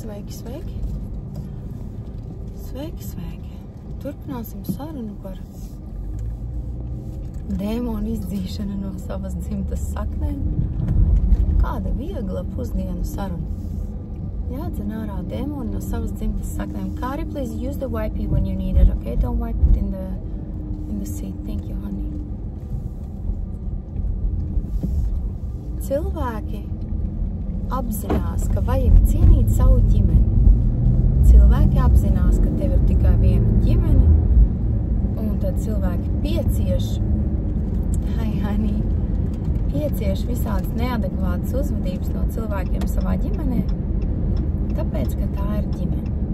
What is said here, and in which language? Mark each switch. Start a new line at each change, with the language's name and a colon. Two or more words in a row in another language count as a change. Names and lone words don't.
Latvian: Sveiki, sveiki. Sveiki, sveiki. Turpināsim sarunu par dēmonu izdzīšanu no savas dzimtas saknēm. Kāda viegla pusdienu saruna. Jādzen ārā dēmonu no savas dzimtas saknēm. Kāri,
English: please use the wipey when you need it, okay? Don't wipe it in the seat. Thank you, honey.
Latvian: Cilvēki apzinās, ka vajag cienīt savu ģimeni. Cilvēki apzinās, ka tev ir tikai viena ģimene, un tad cilvēki piecieš visādas neadekvātas uzvedības no cilvēkiem savā ģimenē, tāpēc, ka tā ir ģimene.